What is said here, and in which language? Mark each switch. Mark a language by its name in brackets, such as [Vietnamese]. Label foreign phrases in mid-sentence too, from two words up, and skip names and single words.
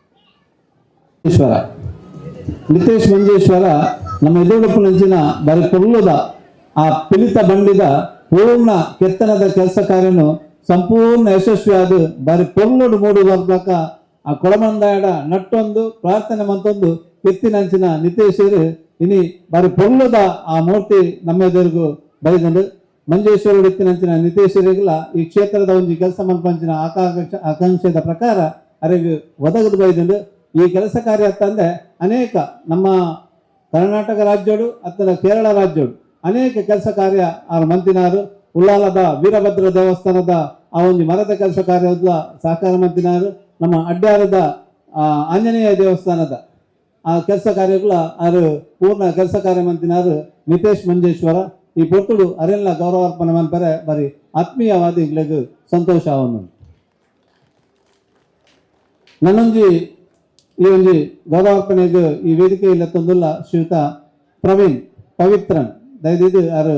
[Tulu] ನಿತೇಶ್ ಮಂಜೇಶ್ವರ ನಮ್ಮ ಎದುರುಪುನಂಚಿನ ಬಾರಿ ಪೊರ್ಲುದ ಆ ಪಿಲಿತ ಬಂಡಿದ ಪೂರ್ಣ ಕೆತ್ತನದ ಕೆಲಸ ಕಾರ್ಯನು ಸಂಪೂರ್ಣ ಯಶಸ್ವಿಯಾದ ಬಾರಿ ಪೊರ್ಲುಡು ಮೂಡು ಬರ್ಬೇಕ ಆ ಕೊಳಮಂದಾಯಡ ನಟ್ಟೊಂದು ಪ್ರಾರ್ಥನೆ ಮಂತೊಂದು ಕೆತ್ತಿನಂಚಿನ ನಿತೇಶರು ಇನಿ ಬಾರಿ ಪೊರ್ಲುದ ಆ ಮೂರ್ತಿ ನಮ್ಮ ಎದುರಿಗೂ ಬೈದಂಡು ಮಂಜೇಶ್ವರ ಎತ್ತಿನಂಚಿನ ನಿತೇಶರಿಗಲ ಈ ಕ್ಷೇತ್ರದ ಒಂದು ಕೆಲಸ ಮಲ್ಪಂಚಿನ ಆಕಾಂಕ್ಷೆದ ಪ್ರಕಾರ ಅವರಿಗೆ ಒದಗದು ಬೈದಂಡು ಈ ಕೆಲಸ ಕಾರ್ಯ ತಂದೆ ಅನೇಕ ನಮ್ಮ ಕರ್ನಾಟಕ ರಾಜ್ಯಗಳು ಅಥವಾ ಕೇರಳ ರಾಜ್ಯಗಳು ಅನೇಕ ಕೆಲಸ ಕಾರ್ಯ ಅವ್ರ ಮಂತ್ರಿನಾರು ಉಳ್ಳಾಲದ ವೀರಭದ್ರ ದೇವಸ್ಥಾನದ ಆ ಒಂದು ಮರದ ಕೆಲಸ ಕಾರ್ಯದ ಸಹಕಾರ ಮಂತ್ರಿನಾರು ನಮ್ಮ ಅಡ್ಯಾರದ ಆಂಜನೇಯ ದೇವಸ್ಥಾನದ ಆ ಕೆಲಸ ಕಾರ್ಯಗಳ ಅವರು ಪೂರ್ಣ ಕೆಲಸ ಕಾರ್ಯ ಮಂತ್ರಿನಾರು ನಿತೇಶ್ ಮಂಜೇಶ್ವರ ಈ ಪೊತ್ತುಡು ಅರೆಲ್ಲ ಗೌರವಾರ್ಪಣೆ ಮಲ್ಪರೆ ಬಾರಿ ಆತ್ಮೀಯವಾದ ಇಗ್ಲೆಗ್ ಸಂತೋಷ ಅವನು ನನ್ನೊಂಜಿ ಈ ಒಂಜಿ ಗೌರವಾರ್ಪಣೆಗೆ ಈ ವೇದಿಕೆಯಲ್ಲಿ ತಂದುಲ್ಲ ಶ್ರೀಯುತ ಪ್ರವೀಣ್ ಪವಿತ್ರನ್ ದಯವಿದು ಯಾರು